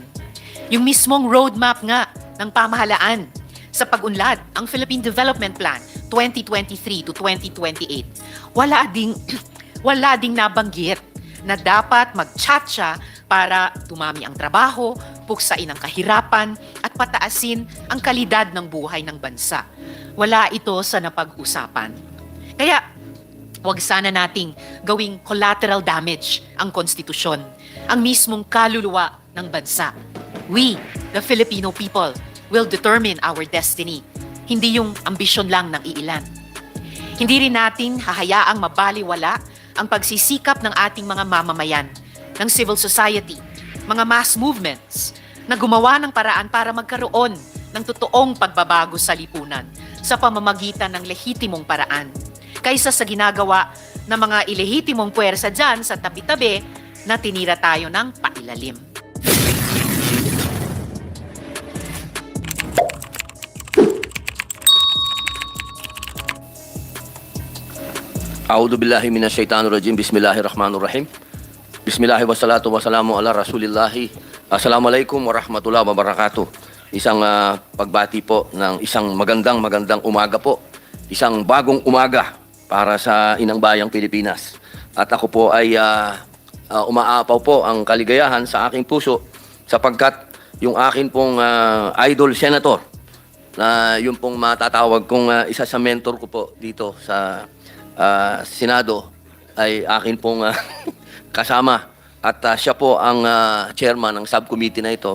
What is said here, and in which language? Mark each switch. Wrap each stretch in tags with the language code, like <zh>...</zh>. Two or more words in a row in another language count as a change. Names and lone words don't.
<tl>Yung mismong roadmap nga ng pamahalaan sa pag-unlad, ang Philippine Development Plan 2023 to 2028, wala ding nabanggit na dapat mag-tsa-tsa para tumami ang trabaho, puksain ang kahirapan, at pataasin ang kalidad ng buhay ng bansa. Wala ito sa napag-usapan. Kaya, huwag sana nating gawing</tl> <en>collateral damage</en> <tl>ang konstitusyon, ang mismong kaluluwa ng bansa.</tl> <en>We, the Filipino people, will determine our destiny,</en> <tl>hindi yung ambisyon lang ng iilan. Hindi rin natin hahayaang mabaliwala ang pagsisikap ng ating mga mamamayan, ng</tl> <en>civil society,</en> <tl>mga</tl> <en>mass movements,</en> <tl>na gumawa ng paraan para magkaroon ng totoong pagbabago sa lipunan sa pamamagitan ng lehitimong paraan, kaysa sa ginagawa ng mga ilehitimong puwersa dyan sa tabi-tabi na tinira tayo ng pailalim.</tl> <ar>أعوذ بالله من الشيطان الرجيم. بسم الله الرحمن الرحيم. بسم الله والصلاة والسلام على رسول الله. السلام عليكم ورحمة الله وبركاته.</ar> <tl>Isang pagbati po ng isang magandang umaga po. Isang bagong umaga para sa inang bayang Pilipinas. At ako po ay umaapaw po ang kaligayahan sa aking puso sapagkat yung akin pong</tl> <en>idol senator</en> <tl>na yung pong matatawag kong isa sa mentor ko po dito sa Senado ay akin pong kasama at siya po ang chairman ng subcommittee na ito.</tl>